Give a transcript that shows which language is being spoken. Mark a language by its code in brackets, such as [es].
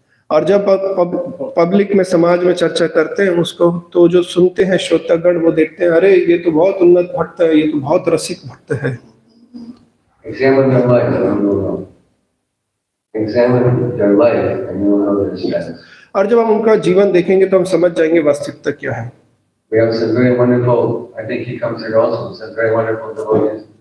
[hi] और जब पब्लिक में समाज में चर्चा करते हैं उसको, तो जो सुनते हैं श्रोतागण वो देखते हैं, अरे ये तो बहुत उन्नत भक्त है, ये तो बहुत रसिक भक्त है। [en] Examine their life and you will know. Examine their life and you will know their status. [hi] और जब हम उनका जीवन देखेंगे तो हम समझ जाएंगे वास्तविकता क्या है। [en] We have some very wonderful, I think he comes here also, some very wonderful devotees.